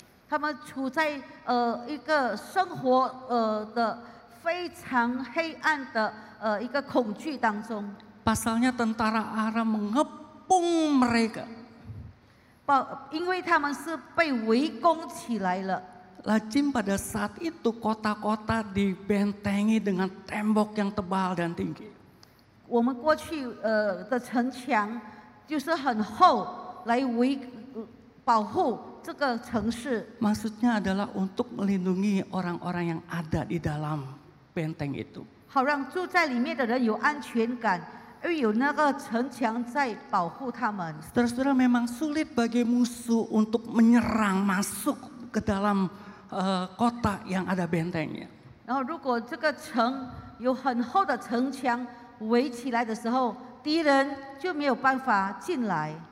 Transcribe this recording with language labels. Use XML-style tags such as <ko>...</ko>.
<zh>他们处在一个生活的非常黑暗的一个恐惧当中。</zh> <id>Pasalnya tentara Aram mengepung mereka.</id> <zh>因为他们是被围攻起来了。</zh> <id>Lazim pada saat itu kota-kota dibentengi dengan tembok yang tebal dan tinggi.</id> <zh>我们过去的城墙就是很厚，来保护这个城市。</zh> <id>Maksudnya adalah untuk melindungi orang-orang yang ada di dalam benteng itu.</id> <zh>好让住在里面的人有安全感，因为有那个城墙在保护他们。</zh> <id>Saudara-saudara, memang sulit bagi musuh untuk menyerang masuk ke dalam kota yang ada bentengnya.</id> <zh>然后，如果这个城有很厚的城墙围起来的时候，敌人就没有办法进来。</zh>